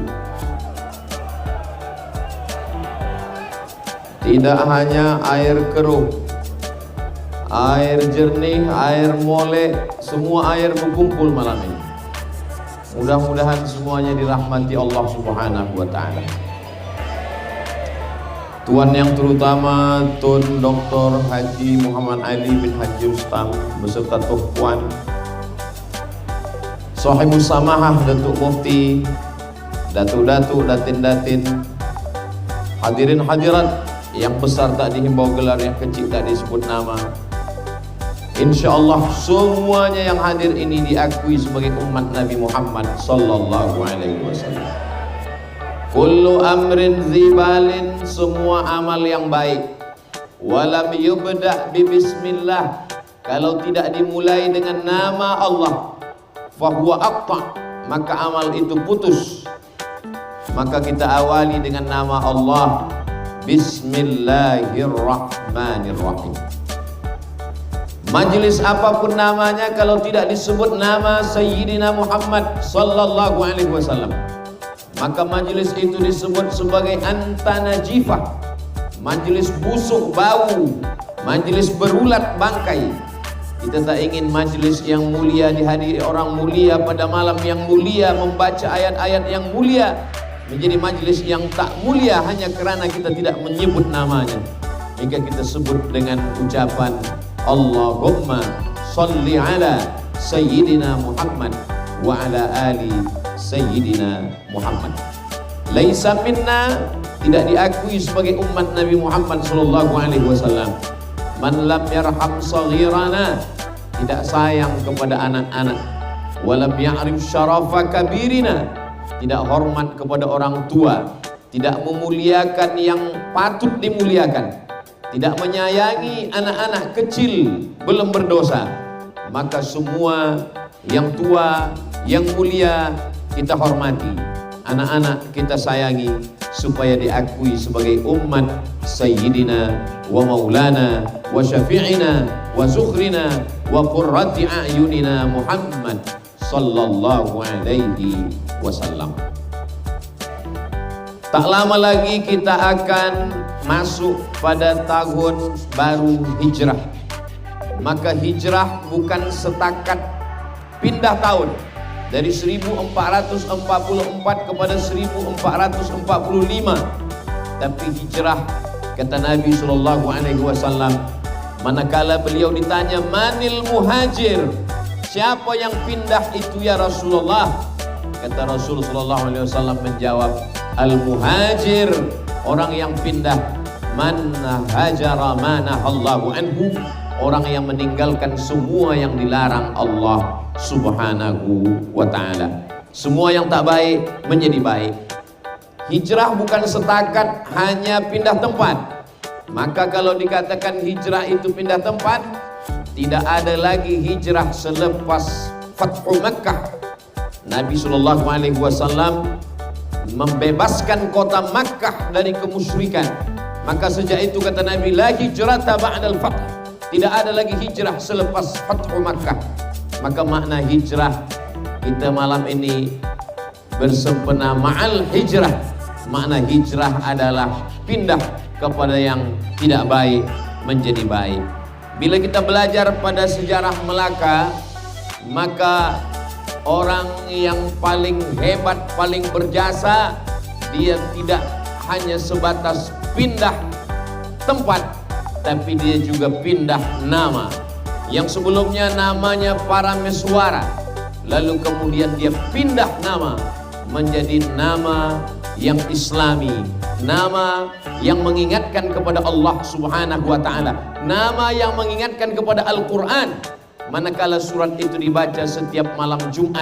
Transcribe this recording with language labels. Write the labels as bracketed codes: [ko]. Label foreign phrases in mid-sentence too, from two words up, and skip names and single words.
[ms] Tidak hanya air keruh, air jernih, air molek, semua air berkumpul malam ini. Mudah-mudahan semuanya dirahmati Allah [ar] سبحانه وتعالى. [ms] Tuan yang terutama Tun Dr. Haji Muhammad Ali bin Haji Rustam beserta Tuh Puan [ar] صاحب السماحة [ms] Datuk Mufti, Datuk-datuk, datin-datin, hadirin hadirat yang besar tak dihimbau gelar, yang kecil tak disebut nama. InsyaAllah semuanya yang hadir ini diakui sebagai umat Nabi Muhammad [ar] صلى الله عليه وسلم. كل أمر ذي بال, [ms] semua amal yang baik, [ar] ولم يبدأ ب بسم الله, [ms] kalau tidak dimulai dengan nama Allah, [ar] فهو أقطع', [ms] maka amal itu putus. Maka kita awali dengan nama Allah, Bismillahirrahmanirrahim. Majlis apapun namanya, kalau tidak disebut nama Sayyidina Muhammad [ar] صلى الله عليه وسلم, [ms] maka majlis itu disebut sebagai antanajifah, majlis busuk bau, majlis berulat bangkai. Kita tak ingin majlis yang mulia dihadiri orang mulia pada malam yang mulia, membaca ayat-ayat yang mulia, menjadi majlis yang tak mulia hanya kerana kita tidak menyebut namanya. Jika kita sebut dengan ucapan [ar] اللهم صل على سيدنا محمد وعلى آل سيدنا محمد. ليس منا, [ms] tidak diakui sebagai umat Nabi Muhammad [ar] صلى الله عليه وسلم, من لم يرحم صغيرنا, [ms] tidak sayang kepada anak-anak, [ar] ولم يعرف شرف كبيرنا, [ms] tidak hormat kepada orang tua, tidak memuliakan yang patut dimuliakan, tidak menyayangi anak-anak kecil belum berdosa, maka semua yang tua, yang mulia kita hormati, anak-anak kita sayangi, supaya diakui sebagai umat [ar] سيدنا ومولانا وشفيعنا وذخرنا وقرة أعيننا محمد صلى الله عليه وسلم. [ms] Tak lama lagi kita akan masuk pada tahun baru hijrah. Maka hijrah bukan setakat pindah tahun dari 1444 kepada 1445, tapi hijrah, kata Nabi [ar] صلى الله عليه وسلم, [ms] manakala beliau ditanya [ar] من المهاجر, [ms] siapa yang pindah itu [ar] يا رسول الله? [ms] Kata Rasul [ar] صلى الله عليه وسلم [ms] menjawab, [ar] المهاجر, [ms] orang yang pindah, [ar] من هجر ما نهى الله عنه, [ms] orang yang meninggalkan semua yang dilarang Allah [ar] سبحانه وتعالى. [ms] Semua yang tak baik menjadi baik. Hijrah bukan setakat hanya pindah tempat. Maka kalau dikatakan hijrah itu pindah tempat, tidak ada lagi hijrah selepas Fathu Makkah. Nabi [ar] صلى الله عليه وسلم [ms] membebaskan kota Makkah dari kemusyrikan. Maka sejak itu kata Nabi, [ar] لا هجرة بعد الفتح, [ms] tidak ada lagi hijrah selepas Fathu Makkah. Maka makna hijrah kita malam ini bersempena [ar] مع الهجرة. [ms] Makna hijrah adalah pindah kepada yang tidak baik menjadi baik. Bila kita belajar pada sejarah Melaka, maka orang yang paling hebat, paling berjasa, dia tidak hanya sebatas pindah tempat, tapi dia juga pindah nama. Yang sebelumnya namanya Parameswara, lalu kemudian dia pindah nama menjadi nama yang Islami, nama yang mengingatkan kepada Allah [ar] سبحانه وتعالى, [ms] nama yang mengingatkan kepada Al-Quran, manakala surat itu dibaca setiap malam Jumat.